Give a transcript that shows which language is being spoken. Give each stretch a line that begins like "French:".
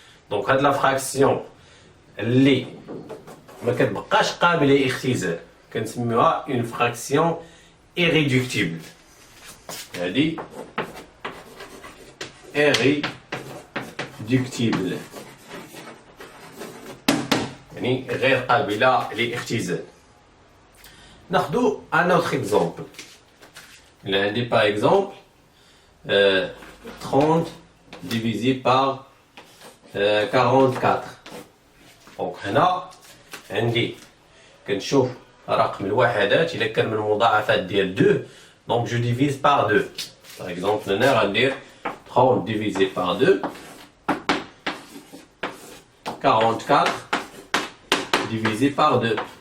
Arabic: دونك هاد لا فراكسيون اللي ما كتبقاش قابله للاختزال كنسميوها
French: اون فراكسيون irréductible.
Arabic: هادي irréductible يعني غير قابله للاختزال.
French: ناخدو ان اوتر اكزومبل. Il a dit par exemple 30 divisé par 44.
Arabic: Donc هنا عندي كنشوف رقم الوحدات إلا كان من المضاعفات ديال 2 donc
French: je divise par 2. Par exemple
Arabic: هنا غندير
French: 30 divisé par 2 44 divisé par 2.